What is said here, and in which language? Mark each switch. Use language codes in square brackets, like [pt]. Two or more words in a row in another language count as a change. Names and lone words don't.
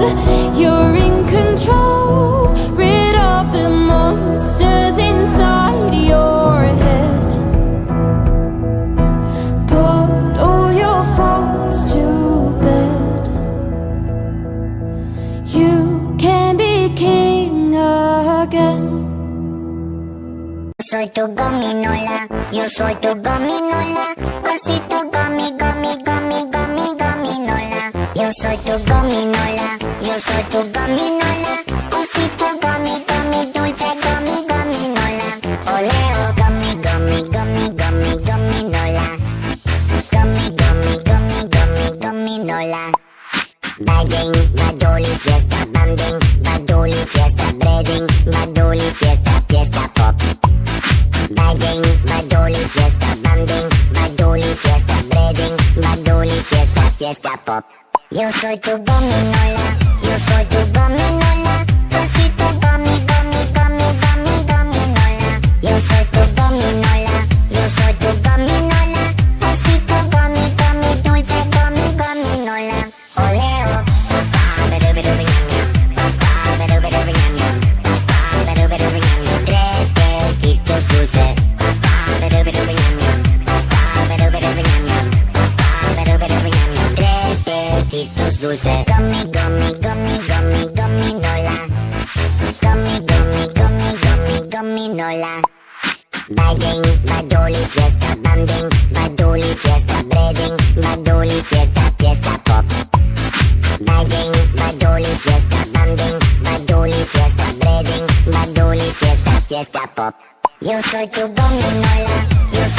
[en] You're in control, rid of the monsters inside your head. Put all your faults to bed. You can be king again. [es] Soy tu gominola, yo soy tu gominola. Osito gomi, gomi, gomi, gomi, gominola. Yo soy tu gominola, yo soy tu gominola. Osito gomi, gomi, dulce gomi, gominola. Oleo gomi, gomi, gomi, gomi, gominola. Gomi, gomi, gomi, gomi, gominola. Bading, badoli, fiesta, banding. Badoli, fiesta, breading. Badoli, fiesta, fiesta, pop. Bading, badoli, fiesta, banding. Badoli, fiesta, breading. Badoli, fiesta, fiesta, pop. Yo soy tu gominola, yo soy tu gominola. Osito gomi, gomi, gomi, gomi, gominola. Yo soy tu gominola, yo soy tu gominola. Osito gomi, gomi, dulce gomi, gominola. Oleo, papá, papá, tres besitos dulces. Papá, tres besitos dulces. Gummy, gummy, gummy, gummy, guminola. Gummy, gummy, gummy, gummy, guminola. Bading, badoli, fiesta, banding. Badoli, fiesta, breading. Badoli, fiesta, fiesta, pop. Bading, badoli, fiesta, banding. Badoli, fiesta, breading. Badoli, fiesta, fiesta, pop. Yo soy tu gominola.